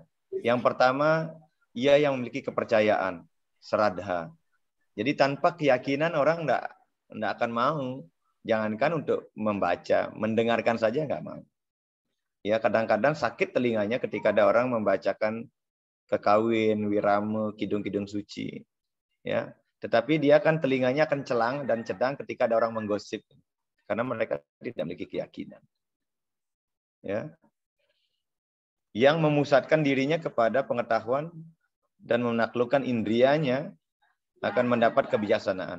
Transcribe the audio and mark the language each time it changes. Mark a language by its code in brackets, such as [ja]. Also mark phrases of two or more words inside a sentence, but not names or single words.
[id] Yang pertama, ia yang memiliki kepercayaan, sradha. Jadi tanpa keyakinan orang enggak akan mau. Jangankan untuk membaca, mendengarkan saja enggak mau. Ya, kadang-kadang sakit telinganya ketika ada orang membacakan kekawin, wirama, kidung-kidung suci. Ya, tetapi dia kan telinganya akan celang dan cedang ketika ada orang menggosip karena mereka tidak memiliki keyakinan. Ya. Yang memusatkan dirinya kepada pengetahuan dan menaklukkan indrianya akan mendapat kebijaksanaan.